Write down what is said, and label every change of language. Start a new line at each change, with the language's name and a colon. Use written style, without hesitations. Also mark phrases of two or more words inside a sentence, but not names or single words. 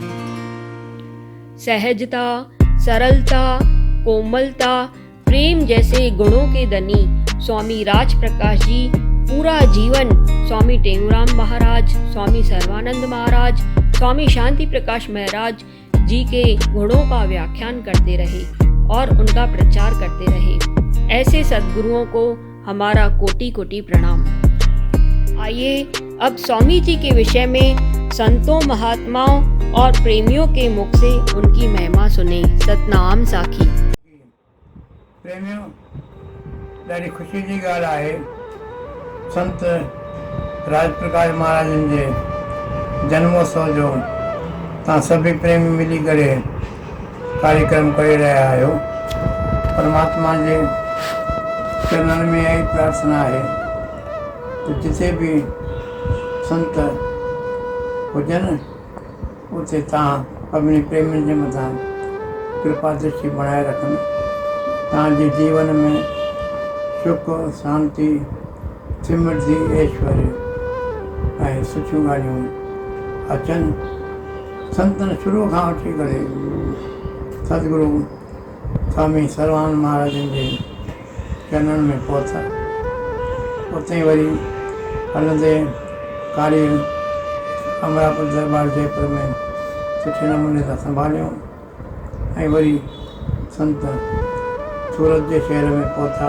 Hindi: सहजता, सरलता, कोमलता, प्रेम जैसे गुणों के धनी स्वामी राज प्रकाश जी पूरा जीवन स्वामी टेऊराम महाराज, स्वामी सर्वानंद महाराज, स्वामी शांति प्रकाश महाराज जी के गुणों का व्याख्यान करते रहे और उनका प्रचार करते रहे। ऐसे सद्गुरुओं को हमारा कोटि कोटि प्रणाम। आइए अब स्वामी जी के विषय में संतों, महात्माओं और प्रेमियों के मुख से उनकी महिमा सुने।
Sindhi: सतनाम साखी। प्रेमियों, ॾाढी ख़ुशी जी ॻाल्हि आहे, संत राज प्रकाश महाराज जे जन्मोत्सव जो तव्हां सभी प्रेमी मिली करे कार्यक्रम करे रहिया आहियो। परमात्मा जे चरणनि में यही प्रार्थना आहे त जिथे भी संत हुजनि उते तव्हां सभिनी प्रेमियुनि जे मथां कृपा दृष्टि बनाए रखनि तव्हांजे जीवन में सुख शांति समृद्धि ऐश्वर्य ऐं सुठियूं ॻाल्हियूं अचनि। संतनि शुरू खां वठी करे सतगुरु स्वामी सर्वानंद महाराजनि जे चरणनि में पहुता। उते वरी हलंदे कार्य अमरापुर दरबार जयपुर में सुठे नमूने सां संभालियो ऐं वरी संत सूरत जे शहर में पहुता।